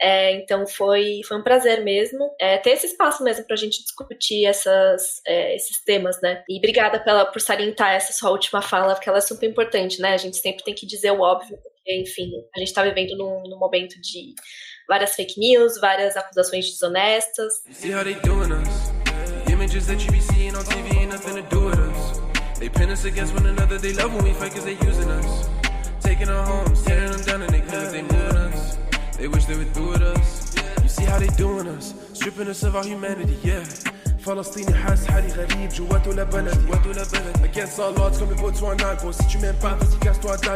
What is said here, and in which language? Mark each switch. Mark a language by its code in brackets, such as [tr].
[pt] Então foi um prazer mesmo ter esse espaço mesmo pra gente discutir esses temas, né? E obrigada por salientar essa sua última fala, porque ela é super importante, né? A gente sempre tem que dizer o óbvio, porque, enfim, a gente tá vivendo num momento de várias fake news, várias acusações desonestas. [en] See how they doing us? Images that you be seeing on TV ain't nothing to do with us. They pin us against one another, they love when we fight 'cause they using us. Taking our homes, tearing them down and they cause they moving us. They wish they were through with us. You see how they doing us, stripping us of our humanity, yeah. [ar] فلسطيني حاس حالي غريب جواته لبلدي [en] Against all odds [fr] comme pour toi un gros. Si tu m'aimes pas, vas-y casse-toi de là.